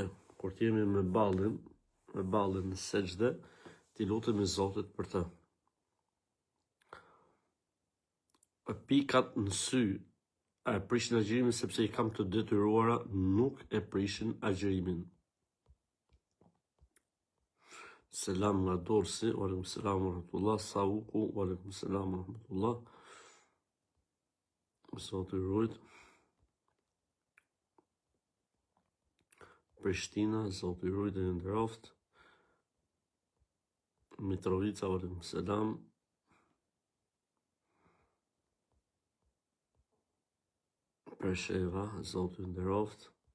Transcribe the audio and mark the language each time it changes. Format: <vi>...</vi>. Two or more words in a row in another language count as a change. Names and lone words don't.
<sq>Kur ti jemi me ballën në sejdë, ti lutemi Zotit për të. Pikat në sy e prishin agjërimin sepse i kam të detyruara, nuk e prishin agjërimin. Selam nga Dorsi,</sq> <ar>وعليكم السلام ورحمة الله.</ar> <sq>Sauku,</sq> <ar>وعليكم السلام ورحمة الله.</ar> <sq>Zoti ruajt. Prishtina, Zoti ruajt dhe nderoft. Mitrovica,</sq> <ar>وعليكم السلام.</ar> <sq>Presheva, Zoti nderoft.</sq>